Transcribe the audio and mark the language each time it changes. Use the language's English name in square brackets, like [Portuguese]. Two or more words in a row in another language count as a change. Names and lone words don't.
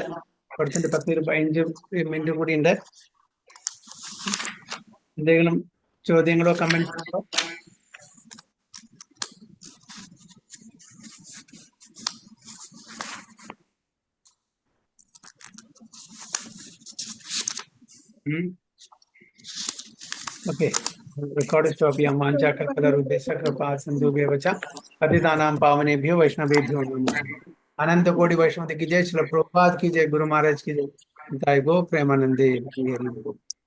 [Malayalam] അടുത്തിട്ട് 10-15 മിനിറ്റ് കൂടി ഉണ്ട്. എന്തെങ്കിലും ചോദ്യങ്ങളോ കമന്റോ? ഓക്കെ, [English] record stop [Malayalam] ചെയ്യാം. [Sanskrit] पतितानां पावनेभ्यो वैष्णवेभ्यो नमः. [Hindi] अनंत कोटि वैष्णव की जय, श्री प्रभुपाद की जय, गुरु महाराज की जय, गो प्रेमानंदे।